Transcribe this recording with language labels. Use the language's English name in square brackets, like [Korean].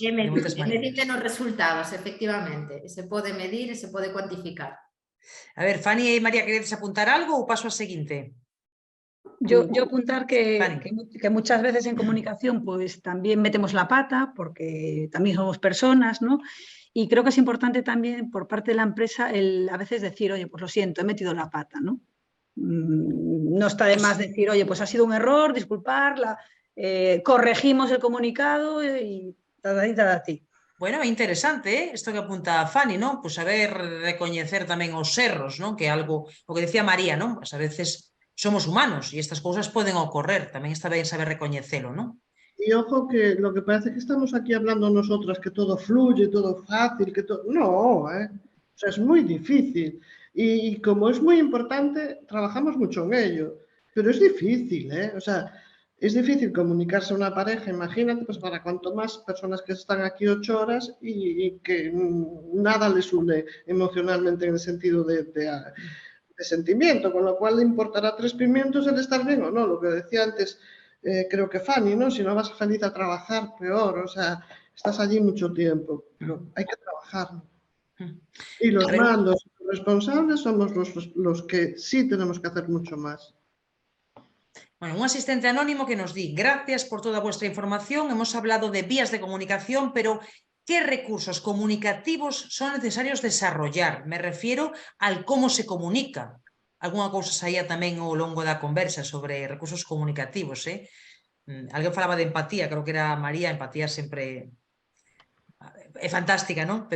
[Galician] É medible nos resultados, efectivamente. Se pode medir e se pode cuantificar. A ver, Fanny e María, queredes apuntar algo ou paso a seguinte? [Spanish] Yo apuntar que muchas veces en comunicación pues también metemos la pata porque también somos personas, ¿no? Y creo que es importante también por parte de la empresa a veces decir, oye, pues lo siento, he metido la pata, ¿no? No está de más decir, oye, pues ha sido un error, disculparla, corregimos el comunicado y ti. [Galician] Bueno, é interesante, isto que apunta a Fanny, non? Pois saber recoñecer tamén os erros, non? Que é algo, o que decía María, non? Pois a veces somos humanos e estas cousas poden ocorrer, tamén está ben saber recoñecelo, non? [Spanish] Y ojo que lo que parece que estamos aquí hablando nosotras, que todo fluye, todo fácil, que todo... No, O sea, es muy difícil. Y como es muy importante, trabajamos mucho en ello. Pero es difícil, O sea, es difícil comunicarse a una pareja, imagínate, pues para cuanto más personas que están aquí 8 horas y que nada les une emocionalmente en el sentido de sentimiento, con lo cual le importará 3 pimientos el estar bien o no, lo que decía antes, creo que Fanny, ¿no? Si no vas feliz a trabajar, peor, o sea, estás allí mucho tiempo, pero hay que trabajarlo. Y los mandos, los responsables somos los que sí tenemos que hacer mucho más. Bueno, un asistente anónimo [Galician] que nos di, [Spanish] gracias por toda vuestra información, hemos hablado de vías de comunicación, pero ¿qué recursos comunicativos son necesarios desarrollar? Me refiero al cómo se comunica. [Galician] Alguna cousa saía tamén ao longo da conversa sobre recursos comunicativos, Alguén falaba de empatía, creo que era María, empatía sempre é fantástica, non?